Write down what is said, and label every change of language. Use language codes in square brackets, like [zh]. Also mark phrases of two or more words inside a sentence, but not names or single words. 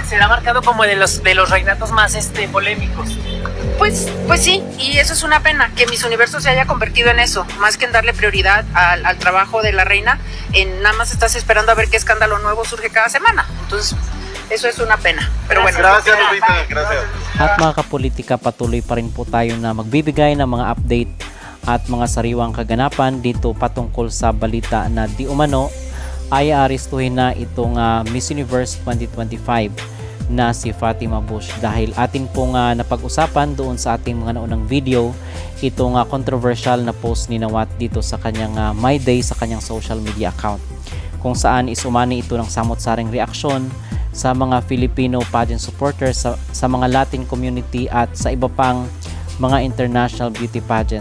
[es] Será marcado como de los reinatos más polémicos. Pues sí, y eso es una pena, que Miss Universo se haya convertido en eso, más que en darle prioridad al trabajo de la reina, en nada más estás esperando a ver qué escándalo nuevo surge cada semana. Entonces, eso es una pena. Pero bueno, Gracias, Lupita. Gracias. [tl] At mga kapolitika, patuloy pa rin po tayo na magbibigay ng mga update at mga sariwang kaganapan dito patungkol sa balita na di umano ay arestuhin na itong Miss Universe 2025 na si Fátima Bush dahil atin pong napag-usapan doon sa ating mga naunang video itong controversial na post ni Nahuatl dito sa kanyang My Day sa kanyang [en] social media account [tl] kung saan isumani ito ng samot-saring reaksyon sa mga [en] Filipino pageant supporters [tl] sa mga [en] Latin community [tl] at sa iba pang mga [en] international beauty pageant.